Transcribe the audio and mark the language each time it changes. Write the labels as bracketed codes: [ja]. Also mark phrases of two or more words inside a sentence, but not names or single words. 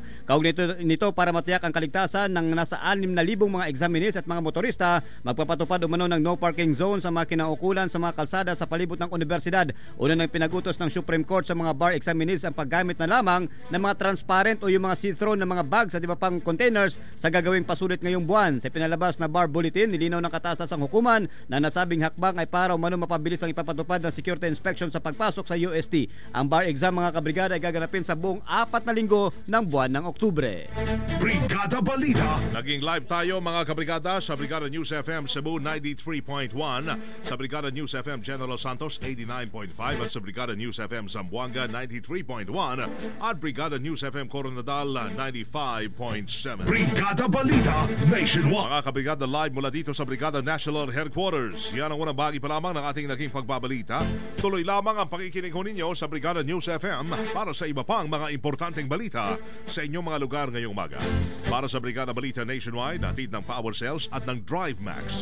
[tl] Kaugnay nito para matiyak ang kaligtasan ng nasa 6,000 mga examinees at mga motorista, magpapatupad umano ng [en] no parking zone [tl] sa mga kinaukulan sa mga kalsada sa palibot ng universidad. Una nang pinagutos ng Supreme Court sa mga [en] bar examinees [tl] ang paggamit na lamang ng mga transparent o yung mga see-through na mga bags at iba pang containers sa gagawing pasulit ngayong buwan. Sa pinalabas na [en] bar bulletin, [tl] nilinaw ng kataas-tasang hukuman na nasabing hakbang ay para umano mapabilis ang ipapatupad ng [en] security inspection [tl] sa pagpasok sa UST. Ang [en] bar exam, [tl] mga kabrigada, ay gaganapin sa buong 4 na linggo ng buwan ng Oktubre. Brigada Balita. Naging live tayo mga kabrigada sa Brigada News FM Cebu 93.1, sa Brigada News FM General Santos 89.5 at sa Brigada News FM Zamboanga 93.1 at Brigada News FM Coronadal 95.7. Brigada Balita Nationwide. Mga kabrigada, live mula dito sa Brigada National Headquarters. Yan ang unang bahagi pa lamang ng ating naging pagbabalita. Tuloy lamang ang pakikinig ninyo sa Brigada News FM para sa iba pang mga importanteng balita sa inyong mga lugar ngayong umaga. Para sa Brigada Balita Nationwide, hatid ng Power Cells at ng Drive Max.